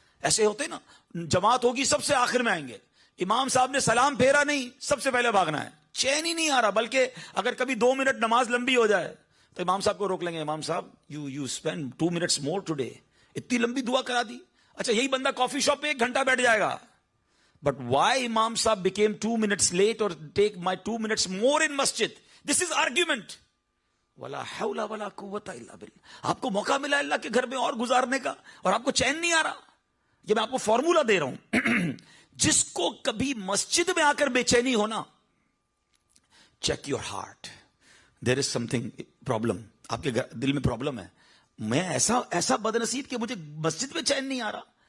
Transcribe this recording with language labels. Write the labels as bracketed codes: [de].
[ur] ایسے ہوتے نا، جماعت ہوگی سب سے آخر میں آئیں گے، امام صاحب نے سلام پھیرا نہیں، سب سے پہلے بھاگنا ہے. چین ہی نہیں آ رہا. بلکہ اگر کبھی 2 منٹ نماز لمبی ہو جائے تو امام صاحب کو روک لیں گے. [en] امام صاحب you spend 2 minutes more today. [ur] اتنی لمبی دعا کرا دی. اچھا یہی بندہ کافی شاپ پہ 1 گھنٹہ بیٹھ جائے گا. [en] But why امام صاحب became 2 minutes late or take my 2 minutes more in masjid? This is argument. [ar] ولا حول ولا قوت الا باللہ. [ur] آپ کو موقع ملا اللہ کے گھر میں اور گزارنے کا، اور آپ کو چین نہیں آ رہا. یہ میں آپ کو فارمولا دے رہا ہوں. جس کو کبھی مسجد میں آ کر بے چینی ہونا، [en] Check your heart. There is something problem. [ur] آپ کے دل میں پرابلم ہے. میں ایسا بد نصیب کہ مجھے مسجد میں چین نہیں آ رہا.